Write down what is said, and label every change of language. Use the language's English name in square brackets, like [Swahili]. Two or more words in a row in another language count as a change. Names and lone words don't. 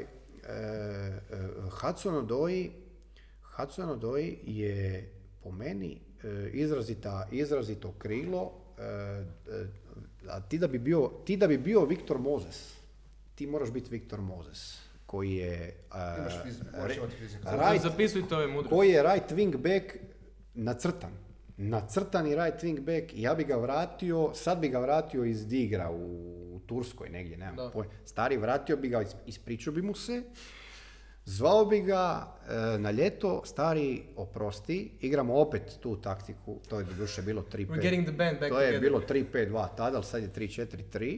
[Croatian] Hudson-Odoi je po meni izrazito krilo, a ti da bi bio Victor Moses, ti moraš biti Victor Moses, koji je koji je [English] right wing back [Croatian] nacrtani [English] right wing back, [Croatian] ja bi ga vratio, sad bi ga vratio iz Digra u Turskoj negdje, nemam pojma. Stari, vratio bi ga, ispričao bi mu se, zvao bi ga na ljeto, stari, oprosti, igramo opet tu taktiku, to je doduše bilo 3-5, to je bilo 3-5-2 tada, ali sad je 3-4-3.